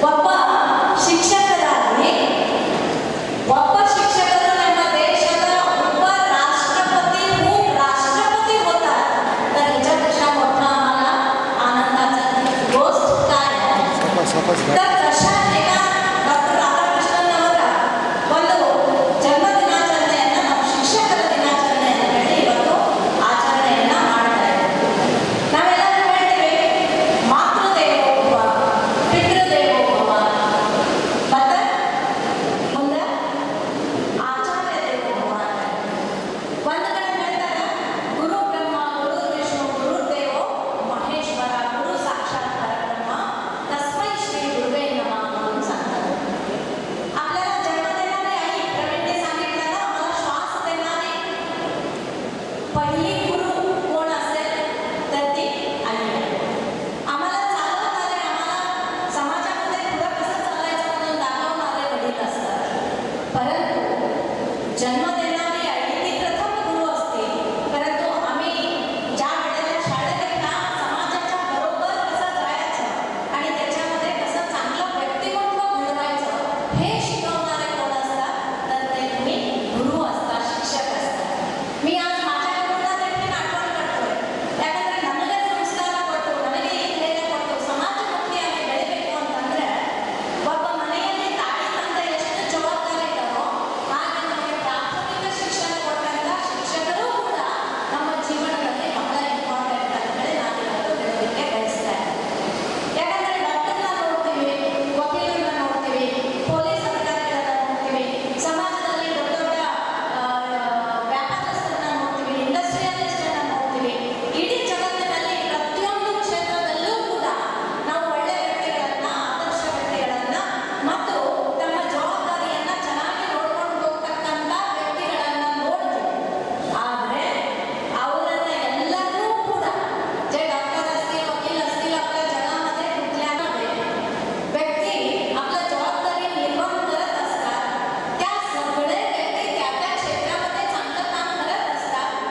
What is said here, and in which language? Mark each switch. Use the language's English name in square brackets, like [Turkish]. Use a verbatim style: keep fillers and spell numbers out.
[Marathi] बाप्पा शिक्षक झाले. बाप्पा शिक्षक झाल्यामध्ये देशाचा उपराष्ट्रपती उपराष्ट्रपती होता. तर ह्याच्यापेक्षा मोठा आम्हाला आनंदाचा गोष्ट काय आहे? तर तशा एका डॉक्टर राधाकृष्णन होता. [Kannada] ಬಂದು ಜನ್ಮದಿನಾಚರಣೆಯನ್ನು ನಾವು ಶಿಕ್ಷಕರ ದಿನಾಚರಣೆ ಅಂತೇಳಿ ಇವತ್ತು ಆಚರಣೆಯನ್ನು ಮಾಡ್ತಾ ಇದ್ದೀವಿ. ನಾವೆಲ್ಲರೂ ಹೇಳ್ತೀವಿ ಮಾತೃದೇವೋಭವ ಪಿತೃದೇವೋಭವ ಮತ್ತು ಮುಂದೆ ಆಚಾರ್ಯ ದೇವೋಭವ ಅಂತ. ಒಂದು ಕಡೆ ಹೇಳ್ತಾರೆ [Sanskrit] ಗುರು ಬ್ರಹ್ಮ ಗುರು ವಿಷ್ಣು ಗುರು ದೇವೋ ಮಹೇಶ್ವರ ಗುರು ಸಾಕ್ಷಾತ್ ಪರಬ್ರಹ್ಮ ತಸ್ಮೈ ಶ್ರೀ ಗುರುವೇ ನಮಃ [Marathi] म्हणून सांगतात. आपल्याला जन्म देणारे आई, प्रवीणने सांगितलं ना, मला श्वास देणारे पहिली गुरु कोण असेल तर ती आई आहे. आम्हाला चालवणारे, आम्हाला समाजामध्ये पुढं कसं चालायचं म्हणून दाखवणारे वडील असतात. परंतु जन्म देणारी आई ती प्रथम गुरु असते. परंतु आम्ही ज्या वेळेला शाळेत एकदा समाजाच्या बरोबर कसं जायचं आणि त्याच्यामध्ये कसं चांगलं व्यक्तिमत्व घडवायचं हे शिकवणारे कोण असतात तर ते तुम्ही गुरु असतात, शिक्षक असतात. मी आज माझ्या गुरुला देखील आठवण करतोय. [Kannada] ಯಾಕಂದರೆ ನಮಗೆ ಸಂಸ್ಕಾರ ಕೊಟ್ಟು ನಮಗೆ ಈ ಧೈರ್ಯ ಕೊಟ್ಟು ಸಮಾಜಮುಖಿಯಾಗಿ ಬೆಳಿಬೇಕು ಅಂತಂದರೆ ಒಬ್ಬ ಮನೆಯಲ್ಲಿ ತಾಯಿ ತಂದೆ ಎಷ್ಟು ಜವಾಬ್ದಾರಿ ಇದ್ದಾರೋ ಹಾಗೆ ನಮಗೆ ಪ್ರಾಥಮಿಕ ಶಿಕ್ಷಣ ಕೊಟ್ಟಂಥ ಶಿಕ್ಷಕರು ಕೂಡ ನಮ್ಮ ಜೀವನದಲ್ಲಿ ಬಹಳ ಇಂಪಾರ್ಟೆಂಟ್ ಅಂತ ಹೇಳಿ ನಾನು ಇವತ್ತು ಹೇಳೋದಕ್ಕೆ ಬಯಸ್ತಾ ಇದ್ದೀನಿ. ಯಾಕಂದರೆ ಡಾಕ್ಟರ್ನ ನೋಡ್ತೀವಿ, ವಕೀಲರನ್ನ ನೋಡ್ತೀವಿ, ಪೊಲೀಸ್ ಅಧಿಕಾರಿಗಳನ್ನ ನೋಡ್ತೀವಿ, ಸಮಾಜದಲ್ಲಿ ದೊಡ್ಡ ದೊಡ್ಡ ಆ, ವ್ಯಾಪಾರಸ್ಥರನ್ನ ನೋಡ್ತೀವಿ, ಇಂಡಸ್ಟ್ರಿಯಲಿಸ್ಟನ್ನ ನೋಡ್ತೀವಿ. ಇಡೀ ಜಗತ್ತಿನಲ್ಲಿ ಪ್ರತಿಯೊಂದು ಕ್ಷೇತ್ರದಲ್ಲೂ ಕೂಡ ನಾವು ಒಳ್ಳೆಯ ವ್ಯಕ್ತಿಗಳನ್ನ, ಆದರ್ಶ ವ್ಯಕ್ತಿಗಳನ್ನ ಮತ್ತು ತಮ್ಮ ಜವಾಬ್ದಾರಿಯನ್ನ ಚೆನ್ನಾಗಿ ನೋಡ್ಕೊಂಡು ಹೋಗ್ತಕ್ಕಂಥ ವ್ಯಕ್ತಿಗಳನ್ನ ನೋಡ್ತೀವಿ. ಆದರೆ ಅವರನ್ನ ಎಲ್ಲರೂ ಕೂಡ [Marathi] जे डॉक्टर असतील, वकील असतील, आपल्या जगामध्ये कुठल्याही व्यक्ती आपल्या जबाबदारी निर्माण करत असतात. त्या सगळे व्यक्ती त्या त्या क्षेत्रामध्ये चांगलं काम करत असतात.